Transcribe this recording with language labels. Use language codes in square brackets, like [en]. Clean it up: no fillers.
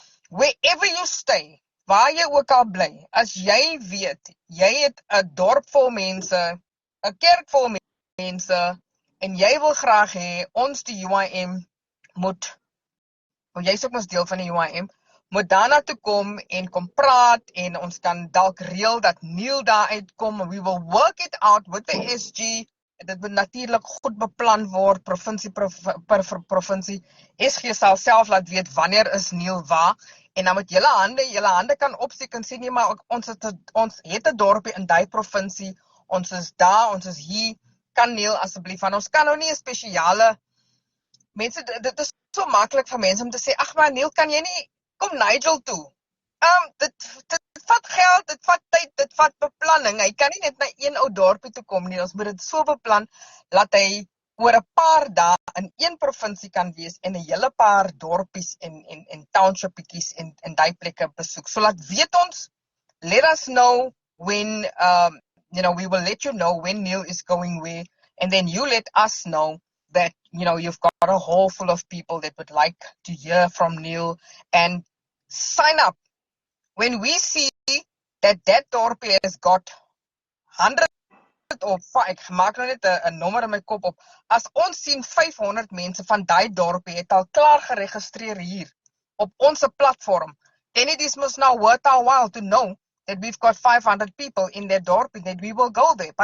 [en] wherever you stay, [af] waar jy ook al bly, as jy weet, jy het 'n dorp vol mense, 'n kerk vol mense, en jy wil graag hê ons die UIM moet, jy's ook mos deel van die UIM, moet daarna toe kom en kom praat, en ons kan dalk reël dat Neil daar uitkom. [en] We will work it out with the SG. [af] Dit moet natuurlik goed beplan word, provinsie per provinsie. SG sal self laat weet wanneer is Neil waar, en dan met julle hande kan opsteek en sê, nee, maar ons het 'n dorpie in daai provinsie, ons is daar, ons is hier, kan Neil asseblief, want ons kan nou nie 'n spesiale, mense, dit is so maklik vir mense om te sê, ag maar Neil, kan jy nie, kom Nigel toe. Dit vat geld, dit vat tyd, dit vat beplanning. Hy kan nie net na een ou dorpie toe kom nie. Ons moet dit so beplan dat hy oor 'n paar dae in een provinsie kan wees en 'n hele paar dorpies en townshippies en daai plekke besoek. So laat weet ons, [en] let us know when we will let you know when Neil is going where, and then you let us know that you've got a hall full of people that would like to hear from Neil, and sign up. When we see that dorpie has got 100 of, [af] ek maak nou net 'n nommer in my kop op, as ons sien 500 mense van daai dorpie het al klaar geregistreer hier op ons platform, [en] then it is must now worth our while to know that we've got 500 people in that dorpie, that we will go there.